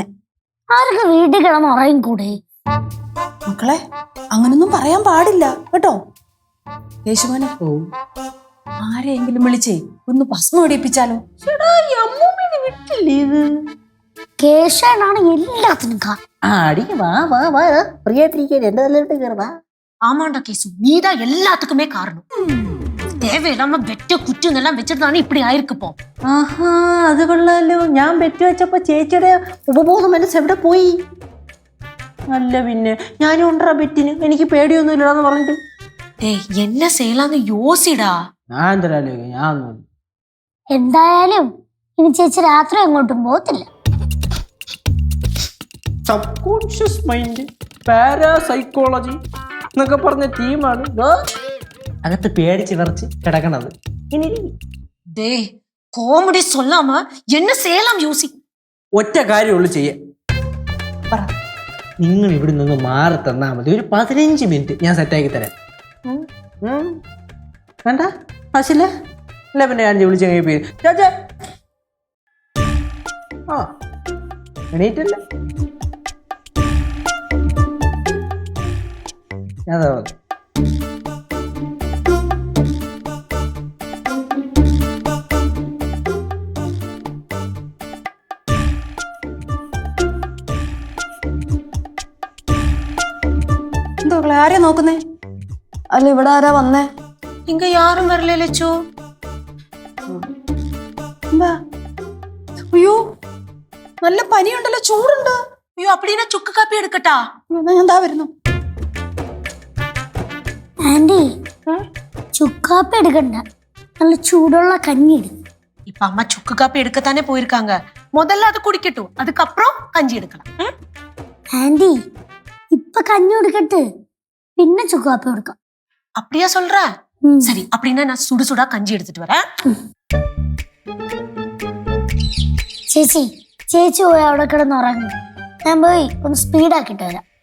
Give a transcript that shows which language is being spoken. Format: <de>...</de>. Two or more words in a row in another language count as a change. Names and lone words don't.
<ml>ആരൊക്കെ വീട്ടിൽ കിടന്ന് ഉറയും കൂടെ. മക്കളെ, അങ്ങനൊന്നും പറയാൻ പാടില്ല കേട്ടോ. യേശുമോനെ, ആരെയെങ്കിലും വിളിച്ചേ ഒന്ന് ഭസ്മം ഇടിപ്പിച്ചാലോ? കേശാണ് എല്ലാത്തിനും</ml> <ta>ஆமாண்டா கேசு, நீதான் எல்லாத்துக்குமே காரணம். தேவையில்லாம வெட்ட குற்றம் எல்லாம் வச்சிருந்தானே இப்படி ஆயிருக்குப்போ.</ta> <ml>അത് കൊള്ളാലോ. ഞാൻ ബെറ്റ് വെച്ചപ്പോ ചേച്ചിയുടെ ഉപബോധ മനസ്സ് എവിടെ പോയി? അല്ല പിന്നെ ഞാനും ഉണ്ടാ ബെറ്റിന്. എനിക്ക് പേടിയൊന്നും ഇല്ലാന്ന് പറഞ്ഞിട്ട്.</ml> <ta>டேய் என்ன செய்யலாம்னு யோசிடா.</ta> <ml>ഞാൻ എന്തരാലോ, ഞാൻ എന്തായാലും ഇനി ചേച്ചി രാത്രി എങ്ങോട്ടും പോകത്തില്ല.</ml> <en>subconscious mind,</en> <ml>പാരാസൈക്കോളജി എന്നൊക്കെ പറഞ്ഞ ടീമാണ് അകത്ത് പേടിച്ച് വിറച്ച് കിടക്കണത്. ഇനി</ml> <ta>டேய் காமெடி சொல்லாம என்ன செய்யலாம் யோசி.</ta> <ml>ഒറ്റ കാര്യമുള്ളൂ ചെയ്യാൻ. നിങ്ങൾ ഇവിടെ നിന്ന് മാറി തന്നാ മതി. ഒരു 15 മിനിറ്റ് ഞാൻ സെറ്റാക്കി തരാം. വേണ്ട ആശില്ല. അല്ല പിന്നെ ഞാൻ വിളിച്ചെങ്കിൽ പേര് ചാച്ചാ. എണീറ്റല്ല. അതാ എന്തോ ആരെയാ നോക്കുന്നേ? അല്ല, ഇവിടെ ആരാ വന്നേ?</ml> <ta>இங்க யாரும் வரல லட்சோ.</ta> <ml>എന്താ? അയ്യോ, നല്ല പനിയുണ്ടല്ലോ, ചൂടുണ്ട്.</ml> <ta>ஐயோ அப்படின்னா சுக்கு காப்பி எடுக்கட்டா?</ta> <ml>ഞാൻ എന്താ വരുന്നു. ആന്റി, ചുക്കാപ്പി എടുക്കണ്ട, നല്ല ചൂടുള്ള കഞ്ഞി എടുക്കും.</ml> <ta>இப்ப அம்மா சுக்கு காப்பி எடுக்கத்தானே போயிருக்காங்க. முதல்ல அது குடிக்கட்டும், அதுக்கப்புறம் கஞ்சி எடுக்கலாம்.</ta> <ml>ആന്റി, ഇപ്പൊ കഞ്ഞി കൊടുക്കട്ട്, പിന്നെ ചുക്കാപ്പി കൊടുക്കാം.</ml> <ta>அப்படியா சொல்ற? சரி, அப்படின்னா நான் சுடு சுடா கஞ்சி எடுத்துட்டு வரேன்.</ta> <ml>ചേച്ചി പോയി അവിടെ കിടന്ന് ഉറങ്ങും. ഞാൻ പോയി ഒന്ന് സ്പീഡാക്കിട്ട് വരാം.</ml>